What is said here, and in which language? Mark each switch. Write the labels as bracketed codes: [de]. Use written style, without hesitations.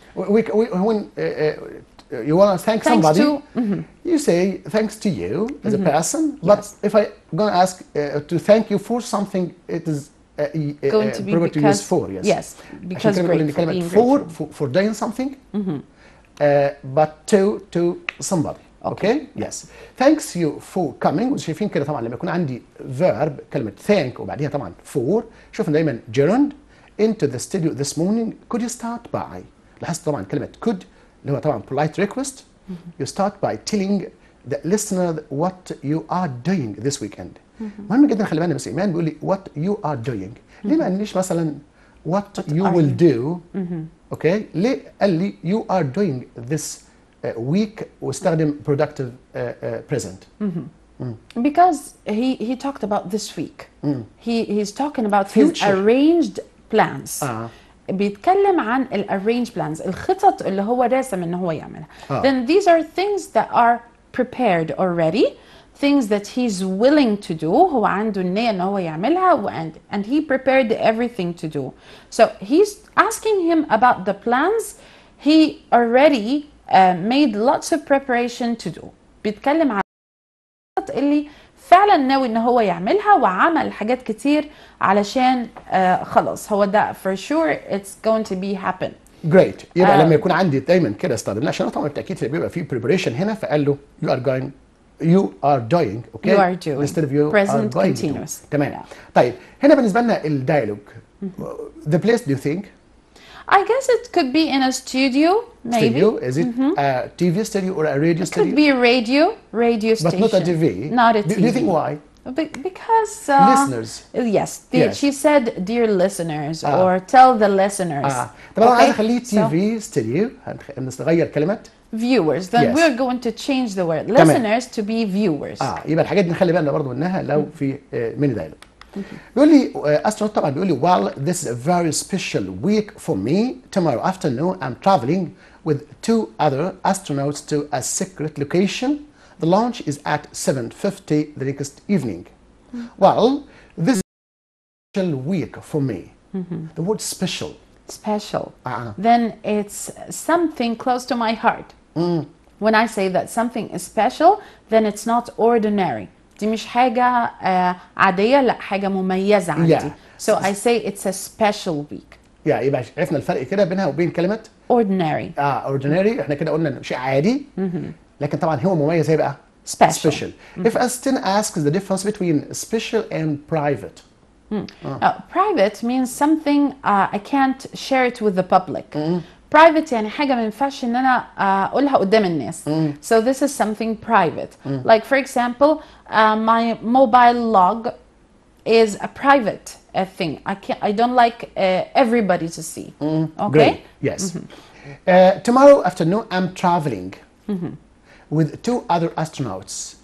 [en] When you want to thank somebody, you say thanks to you as a person. But if I going to ask to thank you for something, it is going to be because for, yes, because grateful, for doing something, but to somebody. Okay. Yes. Thanks you for coming. [ar] وشايفين كده طبعا لما يكون عندي verb كلمة thank وبعديها طبعا for، شوفنا دايما [en] gerund into the studio this morning. Could you start by؟ [ar] لاحظت طبعا كلمة [en] could [ar] اللي هو طبعا [en] polite request. You start by telling the listener what you are doing this weekend. [ar] مهم جدا خلي بالنا بس إيمان بيقول لي [en] what you are doing. [ar] ليه ما قاليش مثلا [en] what you will do؟ [ar] اوكي. ليه قال لي [en] you are doing this week واستخدم productive present. Because he talked about this week. He's talking about his arranged plans. [ar] بيتكلم عن [en] arranged plans، [ar] الخطط اللي هو راسم إن هو يعملها. [en] Then these are things that are prepared already, things that he's willing to do. [ar] هو عنده النية إن هو يعملها [en] and he prepared everything to do. So he's asking him about the plans he already made lots of preparation to do. [ar] بيتكلم عن الخطط اللي فعلا ناوي ان هو يعملها وعمل حاجات كتير علشان خلاص هو ده [en] for sure it's going to be happen. Great. [ar] يبقى لما يكون عندي دايما كده استخدمناه عشان طبعا بالتاكيد بيبقى في preparation هنا، فقال له [en] you are doing okay you are doing instead of you present are going continuous. [ar] تمام. طيب هنا بالنسبه لنا الديالوج [en] the place do you think I guess it could be in a studio maybe. Studio? Is it a TV studio or a radio studio? It could be a radio station. But not a TV? Not a TV. Do you think why? Because listeners. Yes, Yes. She said dear listeners or tell the listeners. [ar] طب انا عايز اخليه TV studio، هنغير كلمه [en] viewers. Then yes. we're going to change the word listeners to be viewers. [ar] يبقى الحاجات دي نخلي بالنا برضه منها لو في ميني دايلوج. بيقول لي استرونوت طبعا بيقول لي [en] well this is a very special week for me. Tomorrow afternoon I'm traveling with 2 other astronauts to a secret location. The launch is at 7:50 the next evening. Well, this is a special week for me. The word special. Special. Then it's something close to my heart. When I say that something is special, then it's not ordinary. [ar] دي مش حاجة عادية، لا حاجة مميزة عندي. [en] So I say it's a special week. [ar] يبقى عرفنا الفرق كده بينها وبين كلمة [en] ordinary. [ar] ordinary احنا كده قلنا شيء عادي، لكن طبعا هو مميز هيبقى special. [en] If Aston asks the difference between special and private. Private means something I can't share it with the public. [ar] Private يعني حاجة ما ينفعش إن أنا أقولها قدام الناس. [en] So this is something private. Like for example, my mobile log is a private thing. I don't like everybody to see. Okay? Great. Yes. Tomorrow afternoon I'm traveling with 2 other astronauts.